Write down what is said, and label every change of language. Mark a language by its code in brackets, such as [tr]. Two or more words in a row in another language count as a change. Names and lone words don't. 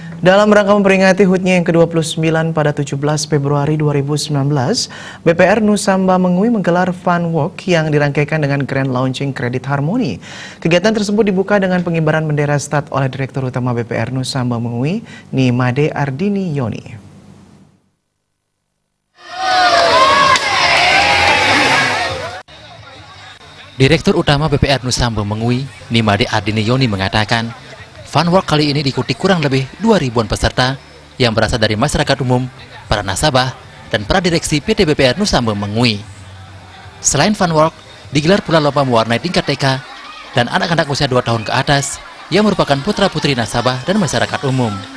[id] Dalam rangka memperingati HUT-nya yang ke-29 pada 17 Februari 2019, BPR Nusamba Mengui menggelar [en] Fun Walk [id] yang dirangkaikan dengan [en] Grand Launching [id] Kredit Harmoni. Kegiatan tersebut dibuka dengan pengibaran bendera stad oleh Direktur Utama BPR Nusamba Mengui, Nimade Ardini Yoni. Direktur Utama BPR Nusamba Mengui, Nimade Ardini Yoni mengatakan, [en] Fun Walk [id] kali ini diikuti kurang lebih 2.000-an peserta yang berasal dari masyarakat umum, para nasabah, dan para direksi PT BPR Nusamba Mengui. Selain [en] Fun Walk, [id] digelar pula lomba mewarnai tingkat TK dan anak-anak usia 2 tahun ke atas yang merupakan putra-putri nasabah dan masyarakat umum.